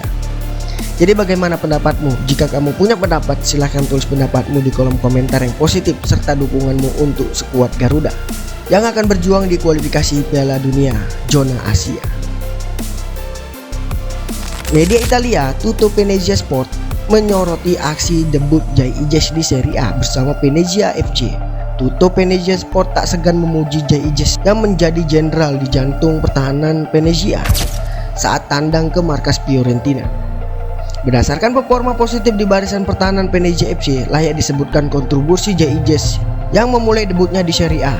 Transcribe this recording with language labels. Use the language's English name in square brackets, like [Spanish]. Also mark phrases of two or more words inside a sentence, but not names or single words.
[Indonesian] Jadi bagaimana pendapatmu? Jika kamu punya pendapat, silahkan tulis pendapatmu di kolom komentar yang positif serta dukunganmu untuk skuad Garuda yang akan berjuang di kualifikasi Piala Dunia zona Asia. Media Italia Tutto Venezia Sport menyoroti aksi debut Jay Ijes di Serie A bersama Venezia FC. Tutto Venezia Sport tak segan memuji Jay Ijes yang menjadi jenderal di jantung pertahanan Venezia saat tandang ke markas Fiorentina. Berdasarkan performa positif di barisan pertahanan Venezia FC, layak disebutkan kontribusi Jay Ijes yang memulai debutnya di Serie A.